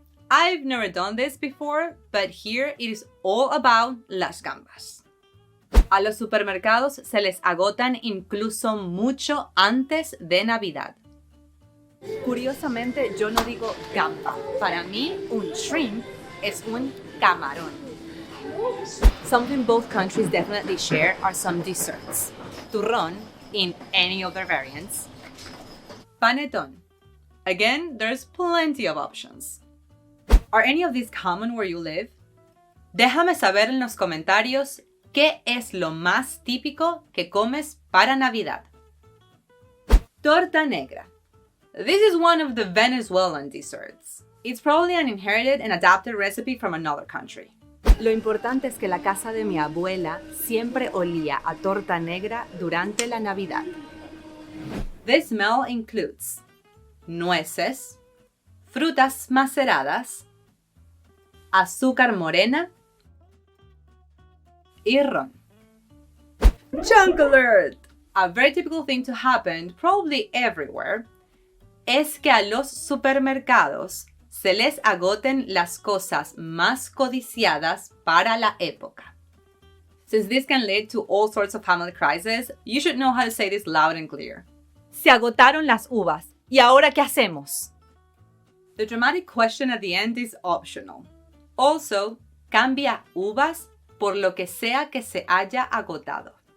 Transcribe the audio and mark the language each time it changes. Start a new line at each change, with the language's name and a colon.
English: I've never done this before, but here it is all about
Spanish: las gambas. A los supermercados se les agotan incluso mucho antes de Navidad. Curiosamente, yo no digo gamba. Para mí, un shrimp es un camarón.
English: Something both countries definitely share are some desserts. Turrón, in any of their variants. Panetón. Again, there's plenty of options. Are any of these common where you live?
Spanish: Déjame saber en los comentarios qué es lo más típico que comes para Navidad. Torta negra.
English: This is one of the Venezuelan desserts. It's probably an inherited and adapted recipe from another country.
Spanish: Lo importante es que la casa de mi abuela siempre olía a torta negra durante la Navidad.
English: This smell includes
Spanish: nueces, frutas maceradas, azúcar morena y ron.
English: Junk alert! A very typical thing to happen, probably everywhere,
Spanish: es que a los supermercados se les agoten las cosas más codiciadas para la época.
English: Since this can lead to all sorts of family crises, you should know how to say this loud and clear.
Spanish: Se agotaron las uvas. ¿Y ahora qué hacemos?
English: The dramatic question at the end is optional. Also,
Spanish: cambia uvas por lo que sea que se haya agotado.